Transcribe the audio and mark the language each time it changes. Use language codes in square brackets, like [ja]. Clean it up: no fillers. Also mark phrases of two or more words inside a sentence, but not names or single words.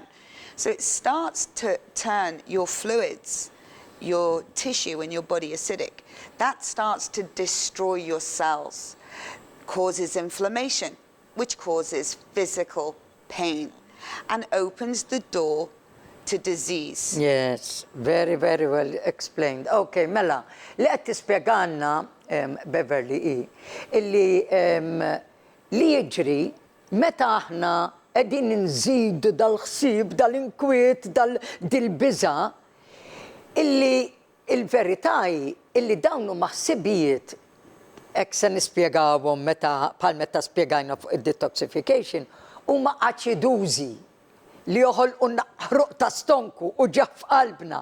[en] So it starts to turn your fluids, your tissue in your body acidic. That starts to destroy your cells, causes inflammation, which causes physical pain, and opens the door to disease. Yes, very, very well explained. [mt] Okay, mela, li qed tispjegalna Beverly illi li jiġri meta aħna qegħdin nżidu dal-ħsieb, dal-inkwiet, dil-biża' illi il-verità illi dawn huma ħsibijiet hekk se nispjegawhom bħal meta spjegajna fuq id-detoxification huma aċidużi li joħolqu ħruq ta' stonku u ġaf qalbna.